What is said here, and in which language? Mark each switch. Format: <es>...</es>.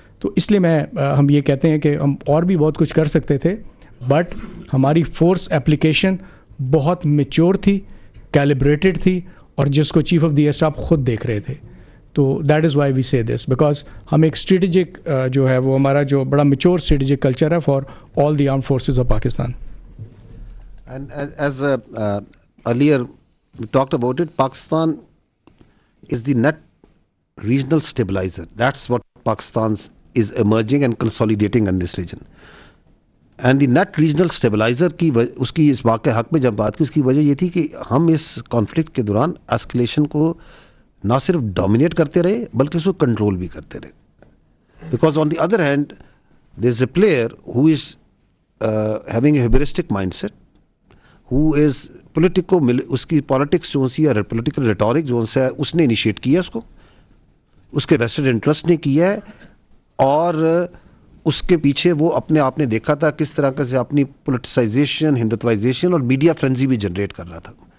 <ur>تو اس لیے ہم یہ کہتے ہیں کہ ہم اور بھی بہت کچھ کر سکتے تھے, بٹ ہماری فورس اپلیکیشن بہت میچور تھی, کیلیبریٹڈ تھی, اور جس کو chief of the air staff خود دیکھ رہے تھے.</ur> <en>تو that is why we say this because</en> <ur>ہم ایک اسٹریٹجک جو ہے وہ ہمارا جو بڑا میچور اسٹریٹجک کلچر ہے for all the arm forces of Pakistan.</ur> <en>And as earlier we talked about it, Pakistan is the net regional stabilizer. That's what Pakistan is emerging and consolidating in this region. And the net regional stabilizer</en> <ur>کی اس کی اس واقع حق میں جب بات کی, اس کی وجہ یہ تھی کہ ہم اس کانفلکٹ کے دوران اسکلیشن کو نہ صرف ڈومینیٹ کرتے رہے بلکہ اس کو کنٹرول بھی کرتے رہے.</ur> <en>because on the other hand there is a player who is having a hubristic mind set, who is</en> <ur>اس کی پالیٹکس جو سی ہے, پولیٹیکل ریٹورک جو ہے اس نے انیشیٹ کیا اس کو, اس کے ویسٹڈ انٹرسٹ نے کیا ہے, اور اس کے پیچھے وہ اپنے آپ نے دیکھا تھا کس طرح سے اپنی پولیٹیسائزیشن, ہندوتوائزیشن اور میڈیا فرینزی بھی جنریٹ کر رہا تھا.</ur>